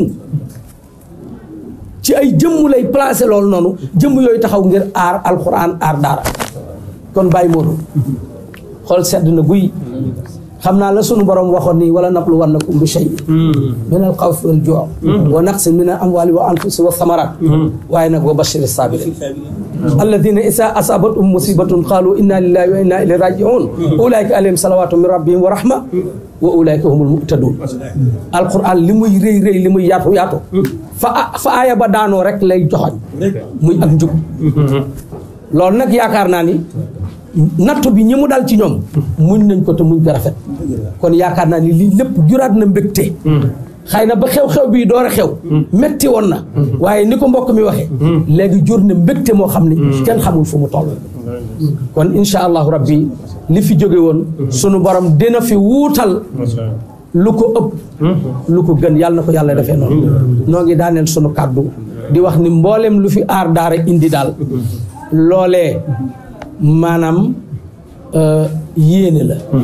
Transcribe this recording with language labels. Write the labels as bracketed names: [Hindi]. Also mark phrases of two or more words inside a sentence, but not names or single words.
[Wolof] jëmm lay placé loolu noonu jëmm yooyu taxaw ngir aar alxuraan aar daara kon bàyyi Modou xool sedd na guy xam naa la sunu borom waxoon nii wala [Arabic] ولنبلونكم بشيء من الخوف والجوع ونقص من الأموال والأنفس والثمرات [Wolof] waaye nag [Arabic] وبشر الصابرين الذين إذا أصابتهم مصيبة قالوا إنا لله وإنا إليه راجعون أولئك عليهم صلوات من ربهم ورحمة وأولئك هم المهتدون alquran li muy rëy li muy yaatu fa aaya ba [Wolof] daanoo rek lay joxoñ muy ak njub loolu nag yaakaar naa ni nattu bi ñi mu dal ci ñoom muñ nañ ko te muñ ko rafet kon yaakaar naa ni lii lépp juraat na mbégte xëy na ba xew-xew bii door a xew metti woon na waaye ni ko mbokk mi waxee léegi jur na mbégte moo xam ni kenn xamul fu mu toll kon [Arabic] إن شاء الله [Wolof] rabbi li fi jóge woon sunu borom dina fi wuutal lu ko ëpp lu ko gën yàlla na ko yàlla defee noonu noo ngi daaneel sunu kàddu di wax ni mboolem lu fi aar daara indi daal loolee maanaam yéene la